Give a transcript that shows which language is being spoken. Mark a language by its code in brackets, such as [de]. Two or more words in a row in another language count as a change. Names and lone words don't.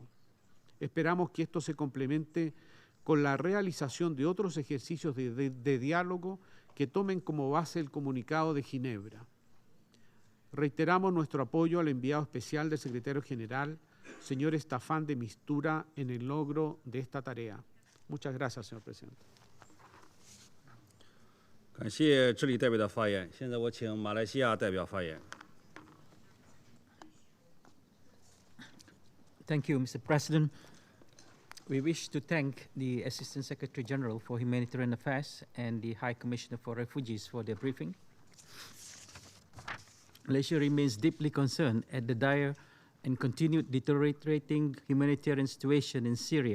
[es] Esperamos que esto se complemente con la realización de otros ejercicios de diálogo que tomen como base el comunicado de Ginebra. Reiteramos nuestro apoyo al enviado especial del secretario general, señor Staffan de Mistura, en el logro de esta tarea. Muchas gracias, señor presidente. [zh] 感谢智利代表的发言。现在我请马来西亚代表发言。 [en] Thank you, Mr. President. We wish to thank the Assistant Secretary General for Humanitarian Affairs and the High Commissioner for Refugees for their briefing. Malaysia remains deeply concerned at the dire and continued deteriorating humanitarian situation in Syria.